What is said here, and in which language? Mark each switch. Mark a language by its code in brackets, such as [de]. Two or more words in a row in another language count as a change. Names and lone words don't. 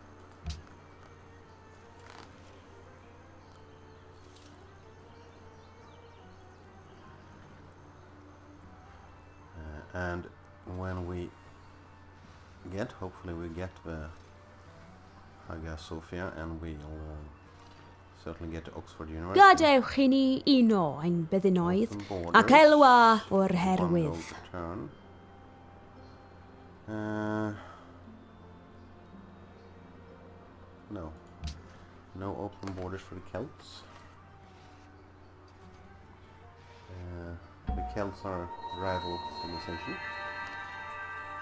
[en] And when we get, hopefully we get the Hagia Sophia, and we'll certainly get to Oxford University. [cy] Gadewch i ni uno ein byddinoedd, ac elwa o'r herwydd. [en] No open borders for the Celts. The Celts are rival civilization.